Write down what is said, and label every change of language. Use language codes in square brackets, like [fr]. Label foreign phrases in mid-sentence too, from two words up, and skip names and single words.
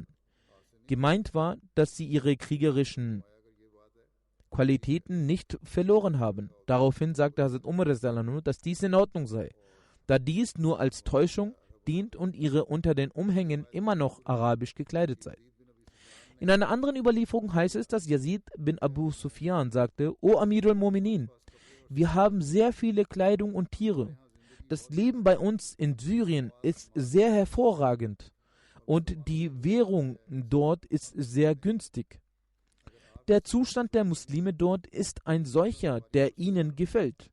[de] Gemeint war, dass sie ihre kriegerischen Qualitäten nicht verloren haben. Daraufhin sagte Hazrat Umar, dass dies in Ordnung sei, da dies nur als Täuschung dient und ihre unter den Umhängen immer noch arabisch gekleidet sei. In einer anderen Überlieferung heißt es, dass Yazid bin Abu Sufyan sagte: O [ar] أمير المؤمنين, [de] wir haben sehr viele Kleidung und Tiere. Das Leben bei uns in Syrien ist sehr hervorragend und die Währung dort ist sehr günstig. Der Zustand der Muslime dort ist ein solcher, der ihnen gefällt.